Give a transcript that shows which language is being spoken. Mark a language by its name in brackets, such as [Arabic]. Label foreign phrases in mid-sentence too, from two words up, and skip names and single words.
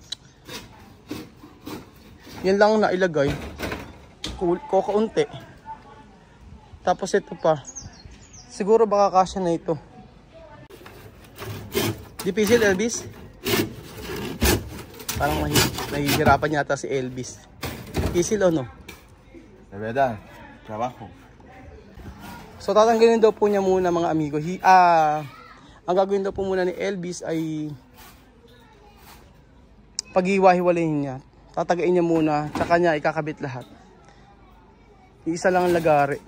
[Filipino] Yan lang na ilagay. Kaunti. Tapos ito pa. Siguro baka kasya na ito. [Italian] Difficile, Elvis? [Filipino] Parang nahihirapan yata si Elvis. [Italian] Difficile o no? [Spanish] De verdad, trabajo. [Filipino] So tatanggalin daw po niya muna mga amigo. Ang gagawin daw po muna ni Elvis ay paghiwa-hiwalayin niya. Tatagain niya muna, tsaka niya ikakabit lahat. Isa lang ang lagari.